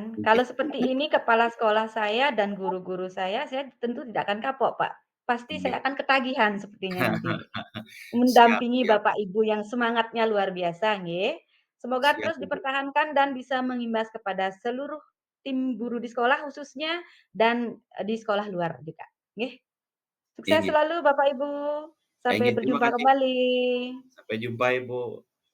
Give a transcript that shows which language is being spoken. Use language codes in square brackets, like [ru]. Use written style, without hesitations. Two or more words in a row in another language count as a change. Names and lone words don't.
[id] Kalau seperti ini kepala sekolah saya dan guru-guru saya tentu tidak akan kapok Pak. Pasti iya. saya akan ketagihan sepertinya nanti. Siap Mendampingi siap Bapak Ibu yang semangatnya luar biasa nggih. Semoga siap, terus Ibu. dipertahankan dan bisa mengimbas kepada seluruh tim guru di sekolah khususnya dan, di sekolah luar juga, nggih. Sukses Inggih. selalu Bapak Ibu. Sampai Inggih, terima berjumpa kasih. kembali. Sampai jumpa, Ibu.